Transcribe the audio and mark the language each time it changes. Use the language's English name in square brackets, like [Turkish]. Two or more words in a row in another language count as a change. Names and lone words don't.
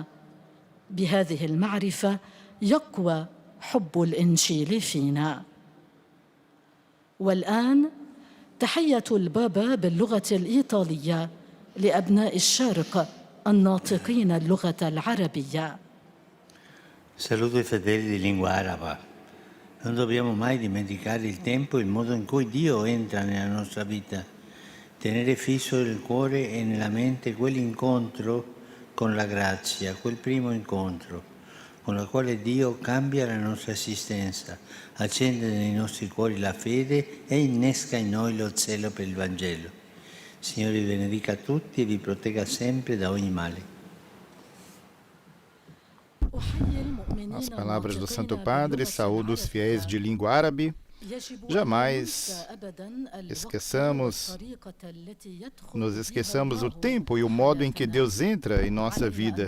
[Arabic] بهذه المعرفة يقوى حب الإنجيل فينا. والآن تحية البابا باللغة الإيطالية لأبناء الشرق الناطقين اللغة العربية. [Italian] Saluto i fedeli di lingua araba. Non dobbiamo mai dimenticare il tempo e il modo in cui Dio entra nella nostra vita. Tenere fisso nel cuore e nella mente quell'incontro con la grazia, quel primo incontro, con il quale Dio cambia la nostra esistenza, accende nei nostri cuori la fede e innesca in noi lo zelo per il Vangelo. Signore vi benedica tutti e vi protegga sempre da ogni male. [Portuguese] As palavras do Santo Padre saúdam os fiéis de língua árabe. Jamais nos esqueçamos o tempo e o modo em que Deus entra em nossa vida.